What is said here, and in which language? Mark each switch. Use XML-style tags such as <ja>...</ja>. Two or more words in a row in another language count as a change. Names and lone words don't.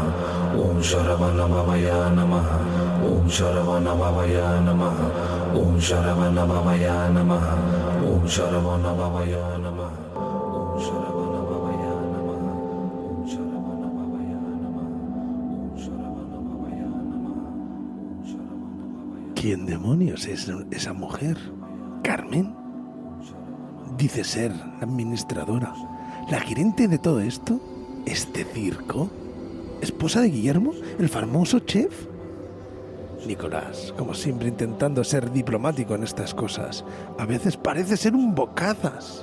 <sa>ॐ शरवण भवाय नमः। ॐ शरवण भवाय नमः. ॐ शरवण भवाय नमः। ॐ शरवण भवाय नमः. ॐ शरवण भवाय नमः। ॐ शरवण भवाय नमः. ॐ शरवण भवाय नमः. ॐ शरवण भवाय.</sa> <es>¿Quién demonios es esa mujer? ¿Carmen? Dice ser la administradora, la gerente de todo esto, este circo. ¿Esposa de Guillermo, el famoso chef? Nicolás, como siempre intentando ser diplomático en estas cosas, a veces parece ser un bocazas.</es>